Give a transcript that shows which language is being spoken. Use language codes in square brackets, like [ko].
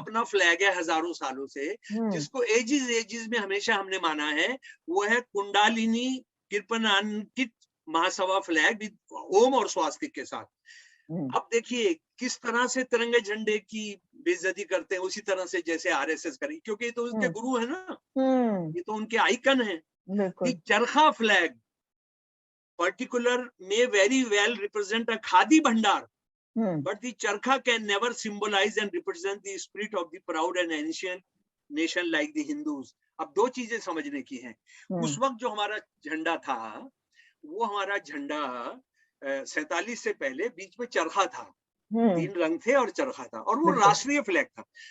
[hi] अपना फ्लैग है हजारों सालों से, जिसको एजिस एजिस में हमेशा हमने माना है, वो है कुंडालिनी कृपणांकित महासभा फ्लैग विद ओम और स्वास्तिक के साथ। अब देखिए किस तरह से तिरंगे झंडे की बेइज्जती करते हैं, उसी तरह से जैसे आरएसएस करी, क्योंकि ये तो उनके गुरु है ना, ये तो उनके आइकन है। बिल्कुल। [en] चरखा flag particular may very well represent a khadi bhandar, but the charkha can never symbolize and represent the spirit of the proud and ancient nation like the Hindus. [hi] अब दो चीजें समझने की हैं। उस वक्त जो हमारा झंडा था, वो हमारा झंडा 47 से पहले बीच में चरखा था, 3 रंग थे और चरखा था, और वो राष्ट्रीय फ्लैग था।